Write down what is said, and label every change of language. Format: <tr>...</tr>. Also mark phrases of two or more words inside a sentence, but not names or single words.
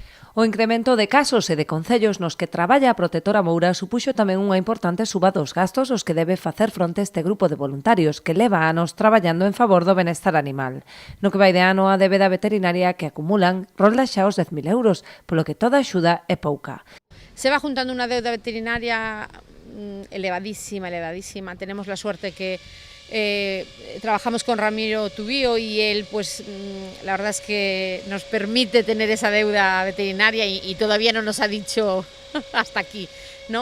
<gl>O incremento de casos e de concellos nos que traballa a protectora Moura supuxo tamén unha importante suba dos gastos aos que debe facer fronte este grupo de voluntarios que leva anos traballando en favor do benestar animal. No que vai de ano a débeda veterinaria que acumulan rolda xa os 10.000 euros, polo que toda axuda é pouca.</gl> <es>Se va juntando una deuda veterinaria elevadísima. Tenemos la suerte que trabajamos con Ramiro Tubío y él, pues la verdad es que nos permite tener esa deuda veterinaria y todavía no nos ha dicho hasta aquí, ¿no?</es>